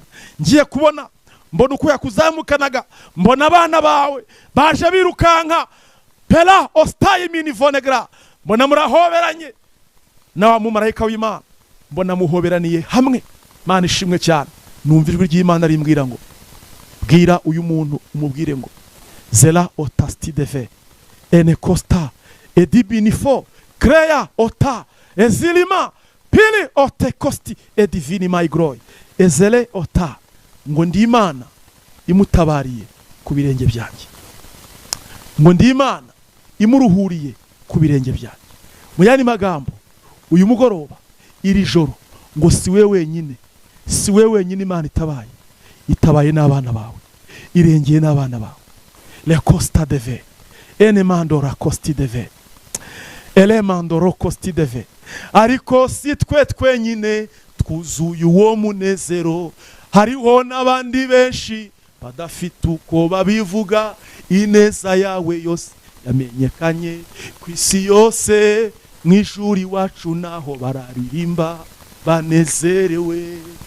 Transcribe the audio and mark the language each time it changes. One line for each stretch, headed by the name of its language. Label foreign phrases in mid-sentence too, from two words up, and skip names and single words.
Kinyarwanda: Ngiye kubona mbona uko yakuzamukanaga, mbona abana bawe baje birukanka, pela ostaye mini vonegra, mbona murahoberanye na wa mumarayika w'Imana, mbona muhoberaniye hamwe. Mana ishimwe cyane, numva ijwi ry'Imana rimbwira ngo bwira uyu muntu umubwire ngo zela otasti deve ene costa edibinifo kreya ota ezilima pili ote kosti edivini my glory ezele ota, ngo ndi Imana imutabariye ku birenge byanjye, ngo ndi Imana imuruhuriye ku birenge byanjye. Mu yandi magambo, uyu mugoroba iri joro ngo si we wenyine Imana itabaye n'abana bawe, irengeye n'abana bawe. Le costa deve ene mandora costi deve ele mandoro costi deve, ariko si twe twenyine twuzuye uwo munezero, hariho n'abandi benshi badafite uko babivuga, ineza yawe yose yamenyekanye ku isi yose, mu ijuru iwacu naho bararirimba banezerewe.